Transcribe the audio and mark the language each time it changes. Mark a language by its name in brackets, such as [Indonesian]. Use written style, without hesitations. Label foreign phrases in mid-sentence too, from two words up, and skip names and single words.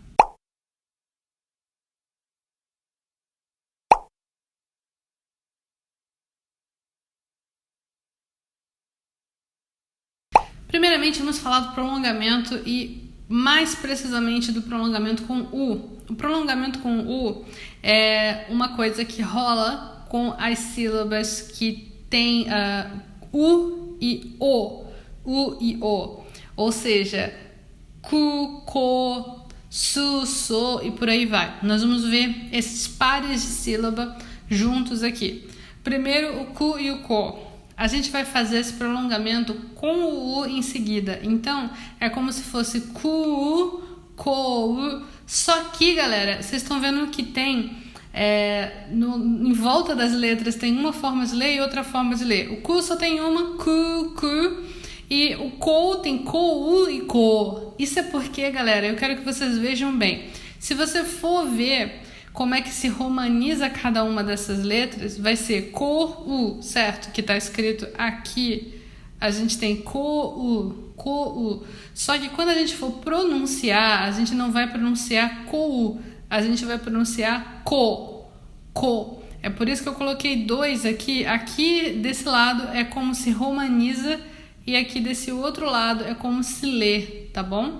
[Portuguese] Primeiramente, vamos falar do prolongamento e mais precisamente do prolongamento com U. O prolongamento com U é uma coisa que rola com as sílabas que tem U e O. U e O. Ou seja, ku, ko, su, so e por aí vai. Nós vamos ver esses pares de sílaba juntos aqui. Primeiro o ku e o ko. A gente vai fazer esse prolongamento com o U em seguida. Então, é como se fosse ku, ko, só que, galera, vocês estão vendo que tem em volta das letras tem uma forma de ler e outra forma de ler. O ku só tem uma, ku, e o ko tem ko, u e ko. Isso é porque, galera, eu quero que vocês vejam bem. Se você for ver como é que se romaniza cada uma dessas letras, vai ser ko-u, certo? Que está escrito aqui. A gente tem ko-u, ko-u. Só que quando a gente for pronunciar, a gente não vai pronunciar ko-u. A gente vai pronunciar ko, ko. É por isso que eu coloquei dois aqui. Aqui desse lado é como se romaniza e aqui desse outro lado é como se lê, tá bom?